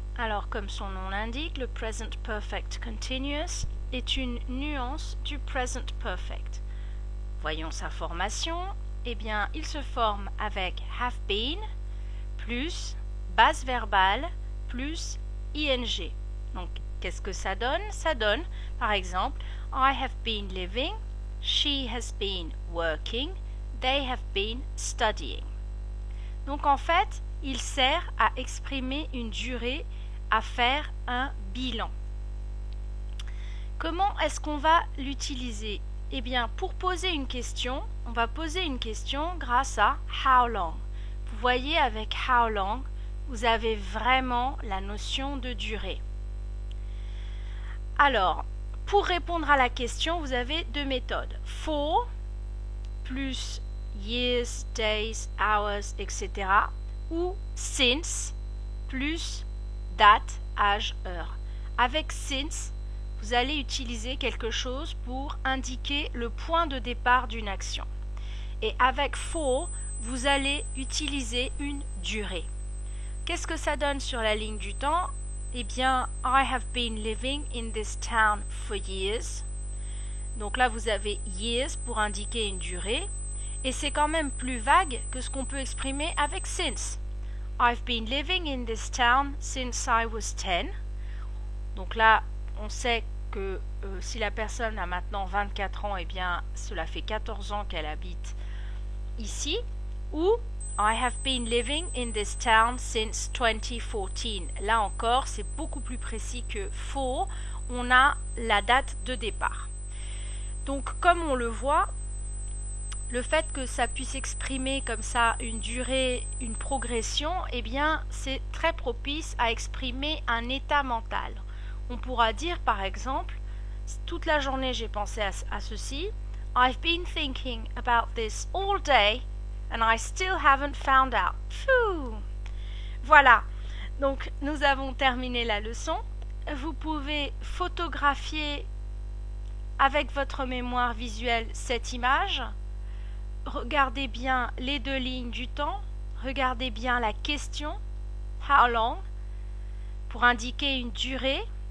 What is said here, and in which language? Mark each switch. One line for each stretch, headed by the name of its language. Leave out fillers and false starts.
French: Alors, comme son nom l'indique, le Present Perfect Continuous est une nuance du Present Perfect. Voyons sa formation. Eh bien, il se forme avec have been plus base verbale plus ing. Donc, qu'est-ce que ça donne? Ça donne, par exemple,
English: I have been living, she has been working, they have been studying.
French: Donc en fait, il sert à exprimer une durée, à faire un bilan. Comment est-ce qu'on va l'utiliser? Eh bien, pour poser une question, on va poser une question grâce à how long. Vous voyez, avec how long, vous avez vraiment la notion de durée. Alors, pour répondre à la question, vous avez deux méthodes.
English: For plus years, days, hours, etc.
French: ou since plus date, âge, heure. Avec since, vous allez utiliser quelque chose pour indiquer le point de départ d'une action. Et avec for, vous allez utiliser une durée. Qu'est-ce que ça donne sur la ligne du temps? Eh bien,
English: I have been living in this town for years.
French: Donc là, vous avez years pour indiquer une durée. Et c'est quand même plus vague que ce qu'on peut exprimer avec since.
English: I've been living in this town since I was 10.
French: Donc là, on sait que si la personne a maintenant 24 ans, eh bien, cela fait 14 ans qu'elle habite ici.
English: Ou I have been living in this town since 2014.
French: Là encore, c'est beaucoup plus précis que for. On a la date de départ. Donc, comme on le voit, le fait que ça puisse exprimer comme ça une durée, une progression, eh bien, c'est très propice à exprimer un état mental. On pourra dire, par exemple, toute la journée j'ai pensé à ceci.
English: I've been thinking about this all day and I still haven't found out.
French: Phew. Voilà. Donc, nous avons terminé la leçon. Vous pouvez photographier avec votre mémoire visuelle cette image. Regardez bien les deux lignes du temps, regardez bien la question, how long, pour indiquer une durée.